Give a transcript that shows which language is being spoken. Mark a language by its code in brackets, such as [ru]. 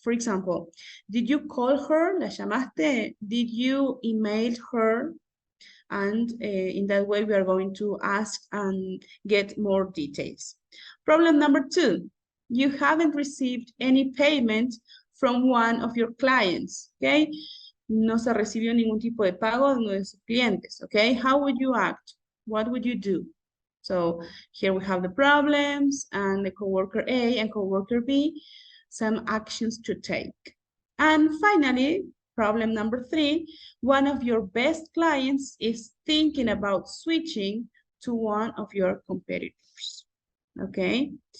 [en] For example, did you call her? [es] ¿La llamaste? [en] Did you email her? And in that way, we are going to ask and get more details. Problem number 2, you haven't received any payment from one of your clients, okay? [es] No se recibió ningún tipo de pago de uno de sus clientes, okay? [en] How would you act? What would you do? So here we have the problems and the coworker A and coworker B, some actions to take. And finally, problem number 3, one of your best clients is thinking about switching to one of your competitors, okay?